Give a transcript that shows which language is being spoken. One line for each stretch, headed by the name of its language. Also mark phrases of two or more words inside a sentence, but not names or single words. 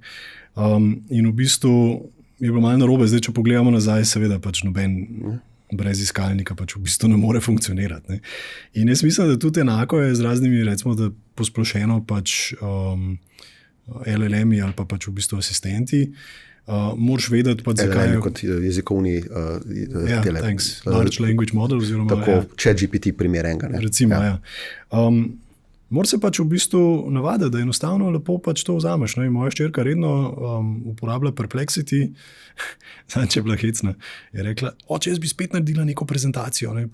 Slovenian: In v bistvu je bilo malo narobe, zdaj če pogledamo nazaj, seveda pač noben brez iskalnika pač v bistvu ne more funkcionirati. Ne. In jaz mislim, da tudi enako je z raznimi, recimo, da posplošeno pač LLM-i ali pa pač v bistvu asistenti. Moraš vedeti, pa zakaj je kot jezikovni
English: large language model oziroma
Slovenian: tako ChatGPT primer enega. Recimo, moraš se pač v bistvu navaditi, da enostavno lepo pač to vzameš. Ne? Moja hčerka redno uporablja Perplexity, če je bila hecna, je rekla, oče, jaz bi spet naredila neko prezentacijo, ne?